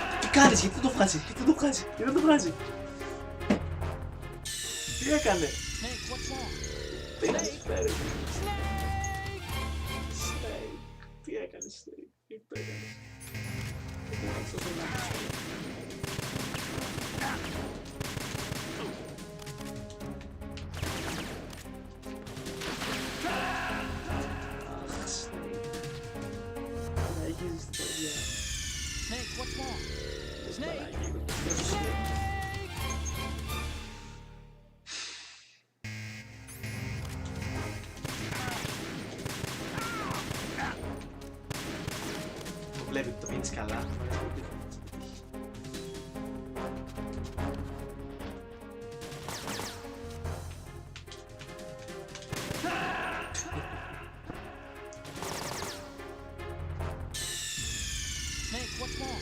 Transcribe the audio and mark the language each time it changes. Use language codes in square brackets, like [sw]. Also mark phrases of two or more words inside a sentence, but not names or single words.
[el] κάνεις, γιατί δεν το βγάζει, γιατί δεν το βγάζει, γιατί δεν το βγάζει. Τι έκανε. [en] Snake, what's wrong? [el] Τι έκανε. Snake. Τι έκανε, Snake. Τι το έκανε. Τι το έκανε στο σωμάκι σου. [en] Snake, what's wrong? Snake! [el] Το βλέπει ότι το μείνεις καλά. [en] Snake, what's wrong?